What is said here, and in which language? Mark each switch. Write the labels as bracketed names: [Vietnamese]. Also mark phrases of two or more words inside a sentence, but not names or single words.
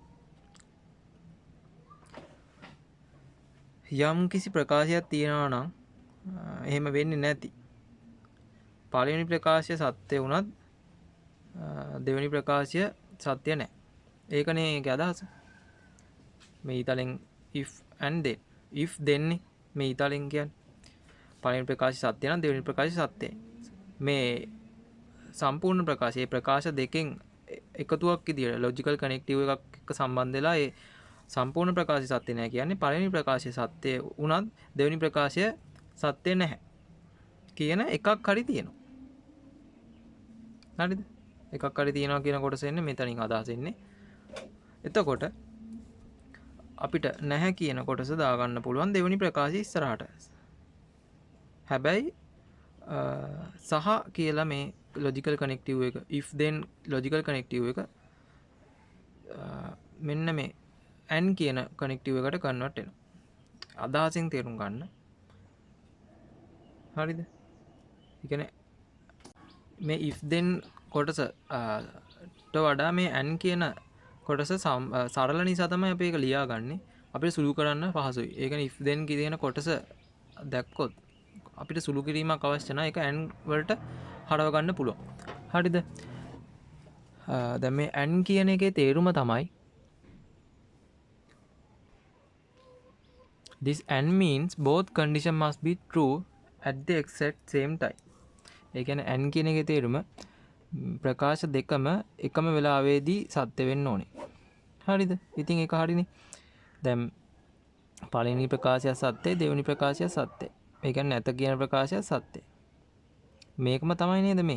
[Sinhala] යම් කිසි ප්‍රකාශයක් තියෙනවා නම් එහෙම වෙන්නේ නැති. පළවෙනි ප්‍රකාශය සත්‍ය වුණත් දෙවෙනි ප්‍රකාශය සත්‍ය නැහැ. ඒකනේ ඒකේ අදහස. මේ ඊතලෙන් [English] if and then if then [Sinhala] මේ ඊතලෙන් කියන්නේ පළවෙනි ප්‍රකාශය සත්‍ය නම් දෙවෙනි ප්‍රකාශය සත්‍යයි. මේ සම්පූර්ණ ප්‍රකාශය ප්‍රකාශ දෙකෙන් එකතුවක් විදියට [English] logical connective [Sinhala] එකක් එක්ක සම්බන්ධ වෙලා ඒ සම්පූර්ණ ප්‍රකාශය සත්‍ය නැහැ කියන්නේ පළවෙනි ප්‍රකාශය සත්‍ය වුණත් දෙවෙනි ප්‍රකාශය සත්‍ය නැහැ කියන එකක් හරි තියෙනවා. හරිද? එකක් හරි තියෙනවා කියන කොටස එන්නේ මෙතනින් අදහස් එන්නේ. එතකොට අපිට නැහැ කියන කොටස දාගන්න පුළුවන් දෙවෙනි ප්‍රකාශය ඉස්සරහට. හැබැයි සහ කියලා මේ [English] logical connective [Sinhala] එක [English] if then logical connective [Sinhala] එක මෙන්න මේ n කියන connective එකට convert වෙනවා. අදහසින් තේරුම් ගන්න. හරිද? ඒ කියන්නේ මේ [English] if then [Sinhala] කොටසට වඩා මේ n කියන කොටස සරල නිසා තමයි අපි ඒක ලියාගන්නේ. අපිට සුළු කරන්න පහසුයි. ඒ කියන්නේ [English] if then [Sinhala] කියන කොටස දැක්කොත් අපිට සුළු කිරීමක් අවශ්‍ය නැහැ. ඒක n වලට හරව ගන්න පුළුවන්. හරිද? දැන් මේ n කියන එකේ තේරුම තමයි [English] this n means both condition must be true at the exact same time. [Sinhala] ඒ කියන්නේ n කියන එකේ තේරුම ප්‍රකාශ දෙකම එකම වෙලාවෙදී සත්‍ය වෙන්න ඕනේ. හරිද? ඉතින් ඒක හරිනේ. දැන් පළවෙනි ප්‍රකාශය සත්‍යයි, දෙවෙනි ප්‍රකාශය සත්‍යයි. ඒ කියන්නේ නැත කියන ප්‍රකාශය සත්‍යයි. මේකම තමයි නේද මේ?